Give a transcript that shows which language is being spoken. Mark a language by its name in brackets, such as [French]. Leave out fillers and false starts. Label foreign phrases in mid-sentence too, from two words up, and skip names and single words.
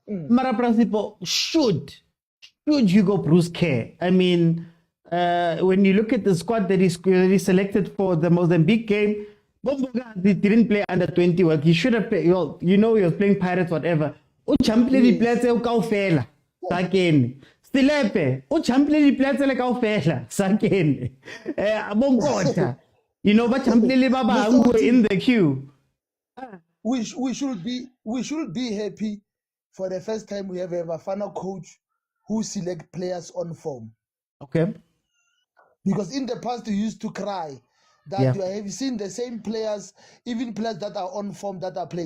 [English] Mara Principal, should Hugo Bruce care? I mean, when you look at the squad that he selected for the Mozambique game, he didn't play under 20. Well, he should have played. Well, he was playing Pirates, whatever. Champion players kaofela. Sakeni. Stilepe. Champion players kaofela. Sakeni. Abongota. But champion baba in the queue. We should be happy for the first time we have a Bafana coach who select players on form. Okay. Because in the past you used to cry that you have seen the same players, even players that are on form that are playing.